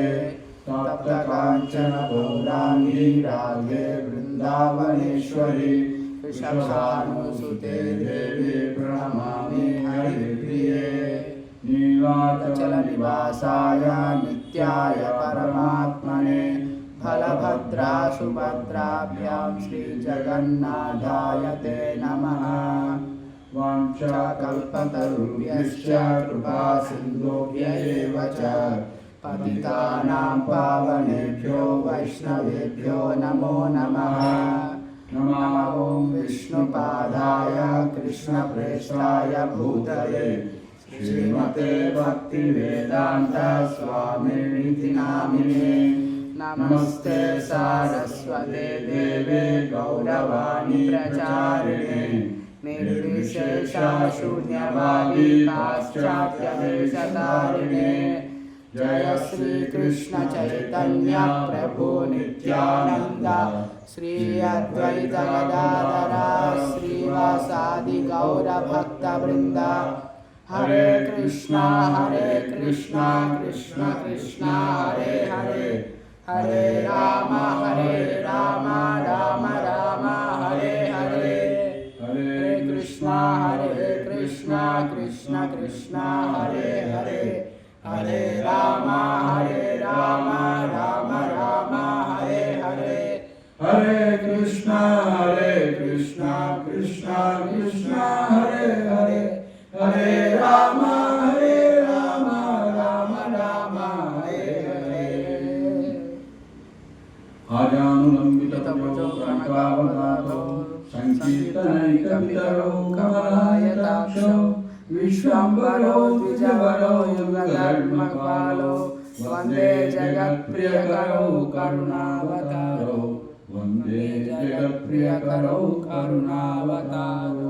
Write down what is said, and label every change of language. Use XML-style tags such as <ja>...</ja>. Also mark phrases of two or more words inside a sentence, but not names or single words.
<sa>తప్త కాంచన గౌరాంగీ రాధే బృందావనేశ్వరి వృషభానుసుతే దేవి ప్రణమామి హరిప్రియే. నీలాచల నివాసాయ నిత్యాయ పరమాత్మనే బలభద్రా సుభద్రాభ్యాం శ్రీ జగన్నాథాయ తే నమః. వాంఛాకల్పతరుభ్యశ్చ కృపా సింధుభ్య ఏవ చ పతితానాం పావనేభ్యో వైష్ణవేభ్యో నమో నమః. నమః ఓం విష్ణుపాదాయ కృష్ణప్రేష్ఠాయ భూతలే శ్రీమతే భక్తివేదాంత స్వామినితి నామినే. నమస్తే సారస్వతే దేవే గౌరవాణి ప్రచారిణే నిర్విశేషశూన్యవాది పాశ్చాత్యదేశతారిణే. జయ శ్రీ కృష్ణ చైతన్య ప్రభు నిత్యానంద శ్రీ అద్వైత గదాధర శ్రీవాసాది గౌర భక్త బృంద. హరే కృష్ణ కృష్ణ కృష్ణ హరే హరే, హరే రామ రామ రామ హరే హరే. హరే కృష్ణ కృష్ణ కృష్ణ హరే హరే, హరే రామ రామ రామ హరే హరే. హరే కృష్ణ కృష్ణ కృష్ణ హరే హరే, హరే రామ రామ రామ హరే హరే. ఆజానులంబితభుజో కనకావదాతో సంకీర్తనైకపితరో కమలాయతాక్షో విశ్వంబరో ద్విజవరో యుగధర్మపాలో వందే జగత్ప్రియకరో కరుణావతారో, వందే జగత్ప్రియకరో కరుణావతారో.</sa>